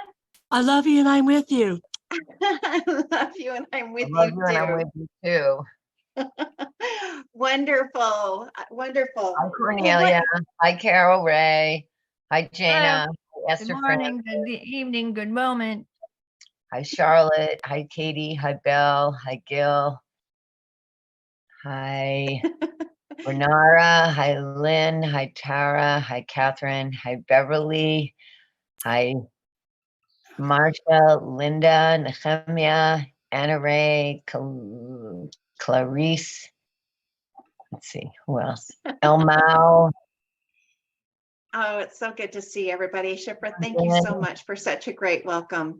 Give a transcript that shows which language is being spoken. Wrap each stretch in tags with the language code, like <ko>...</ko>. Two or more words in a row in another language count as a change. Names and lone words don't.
<en>I love you and I'm with you. I love you, and I'm with I love you you and I'm with you too. Wonderful. Wonderful. Hi, Cornelia. Hi, Carol Ray. Hi, Jana. Hi, Good Esther morning, Francis. good evening, good moment. Hi, Charlotte. Hi, Katie. Hi, Belle. Hi, Gill. Hi, Renara. Hi, Lynn. Hi, Tara. Hi, Catherine. Hi, Beverly. Hi, Marsha, Linda, Nehemiah, Anna Ray, Clarice. Let's see, who else? 𝗬𝗙𝗘𝗧𝗦. Oh, it's so good to see everybody. Shipra, thank you so much for such a great welcome.</en>